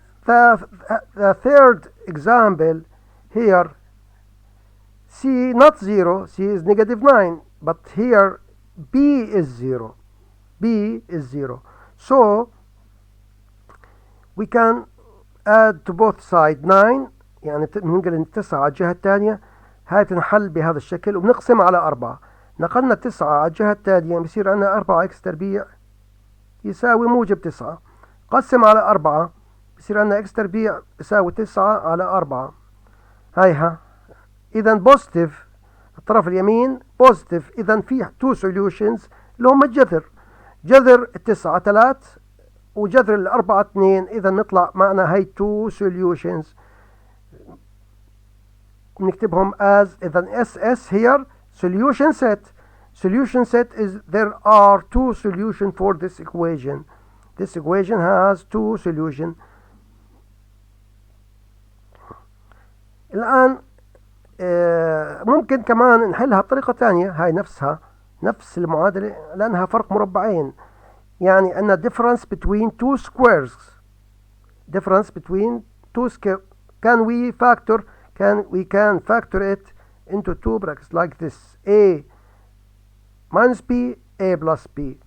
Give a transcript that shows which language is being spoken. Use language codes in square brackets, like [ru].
[en] The third example here, c not 0, c is negative 9, but here b is 0. b is 0. so we can add to both sides 9. [ar] يعني بننقل 9 على الجهة الثانية. هاي تنحل بهذا الشكل وبنقسم على 4. نقلنا 9 على الجهة الثانية بصير عندنا 4 x تربيع يساوي موجب 9. قسم على 4 بصير عندنا x تربيع يساوي 9 على 4. هايها. إذا بوزيتيف الطرف اليمين بوزيتيف. إذا في [en] two solutions [ar] اللي هم الجذر. جذر 9 3 وجذر 4 2. إذا نطلع معنا هاي [en] two solutions [ar] نكتبهم as إذا SS [en] here solution set. Solution set is there are two solutions for this equation. This equation has two solutions. [ar] الآن ممكن كمان نحلها بطريقة تانية. هاي نفسها نفس المعادلة لأنها فرق مربعين. يعني أن [en] difference between two squares. difference between two squares. Can we factor? We can factor it into two brackets like this. A minus B, A plus B.